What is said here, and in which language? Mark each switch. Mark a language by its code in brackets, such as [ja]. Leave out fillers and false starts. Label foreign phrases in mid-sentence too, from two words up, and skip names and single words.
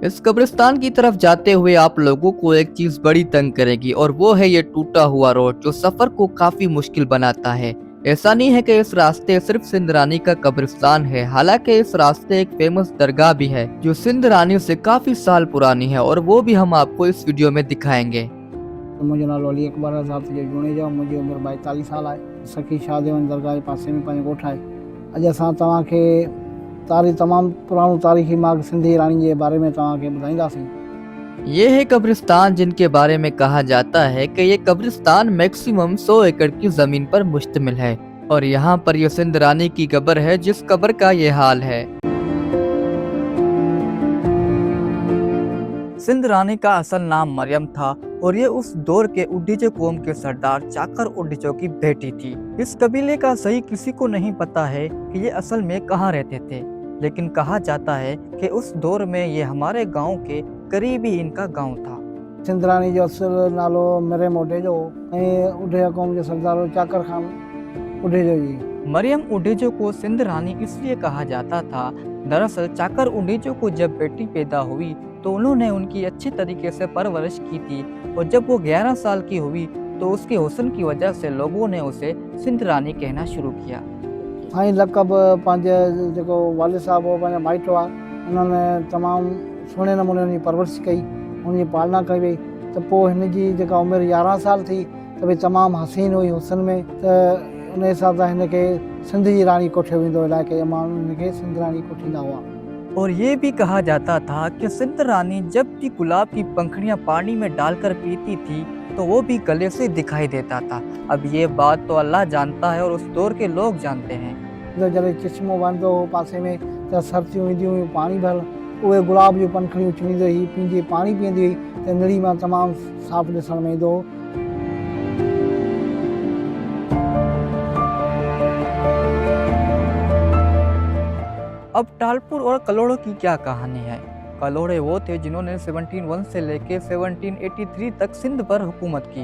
[ur] اس قبرستان کی طرف جاتے ہوئے آپ لوگوں کو ایک چیز بڑی تنگ کرے گی اور وہ ہے یہ ٹوٹا ہوا روڈ جو سفر کو کافی مشکل بناتا ہے. ایسا نہیں ہے کہ اس راستے صرف سندھ رانی کا قبرستان ہے، حالانکہ اس راستے ایک فیمس درگاہ بھی ہے جو سندھ رانی سے کافی سال پرانی ہے اور وہ بھی ہم آپ کو اس ویڈیو میں دکھائیں گے. [sd] मुंहिंजो नालो अली अकबर साहब जो जुणेजा, मुंहिंजी उमिरि 42 साल आहे। सखी शाहदेवन दरगाह जे पासे में पंहिंजो ॻोठु आहे। अॼु असां तव्हांखे तमामु पुराणो तारीख़ी मार्ग सिंधी राणी जे बारे में तव्हांखे ॿुधाईंदासीं। [ur] یہ ہے قبرستان جن کے بارے میں کہا جاتا ہے کہ یہ قبرستان میکسیمم 100 ایکڑ کی زمین پر مشتمل ہے اور یہاں پر یہ سندھ رانی کی قبر ہے جس قبر کا یہ حال ہے. سندھ رانی کا اصل نام مریم تھا اور یہ اس دور کے اڈیجو قوم کے سردار چاکر اڈیجو کی بیٹی تھی. اس قبیلے کا صحیح کسی کو نہیں پتا ہے کہ یہ اصل میں کہاں رہتے تھے، لیکن کہا جاتا ہے کہ اس دور میں یہ ہمارے گاؤں کے قریب ہی ان کا گاؤں تھا. [sd] सिंध रानी जो असुल नालो मरियम उडेजो ऐं उडेजा क़ौम जो सरदार चाकर खान उडेजो जी। [ur] مریم اڈیجو کو سندھ رانی اس لیے کہا جاتا تھا، دراصل چاکر اڈیجو کو جب بیٹی پیدا ہوئی تو انہوں نے ان کی اچھی طریقے سے پرورش کی تھی اور جب وہ 11 سال کی ہوئی تو اس کے حسن کی وجہ سے لوگوں نے اسے سندھ رانی کہنا شروع کیا. [sd] साईं लक़ब पंहिंजे जेको वालिद साहब हो, पंहिंजा माइट हुआ, उन्होंने तमामु सुहिणे नमूने हुनजी परवरिश कई, हुनजी पालना कई वई। त पोइ हिन जी जेका उमिरि 11 साल थी त भई तमामु हसीन हुई हुस्न में। त उन हिसाब सां हिन खे सिंध जी राणी कोठियो वेंदो, इलाइक़े जा माण्हू हिन खे सिंध राणी कोठींदा हुआ। [ur] اور یہ بھی کہا جاتا تھا کہ سندھ رانی جب بھی گلاب کی پنکھڑیاں پانی میں ڈال کر پیتی تھی تو وہ بھی گلے سے دکھائی دیتا تھا. اب یہ بات تو اللہ جانتا ہے اور اس دور کے لوگ جانتے ہیں. [sd] त जॾहिं चश्मो वहंदो हो पासे में त सरसियूं ईंदियूं हुयूं पाणी भर, उहे गुलाब जूं पंखड़ियूं चुनींदी हुई, पंहिंजी पाणी पीअंदी हुई त निड़ी मां तमामु साफ़ु ॾिसण में ईंदो हो। [ur] اب ٹالپور اور کلوڑوں کی کیا کہانی ہے? کلوڑے وہ تھے جنہوں نے 1701 سے لے کر 1783 تک سندھ پر حکومت کی.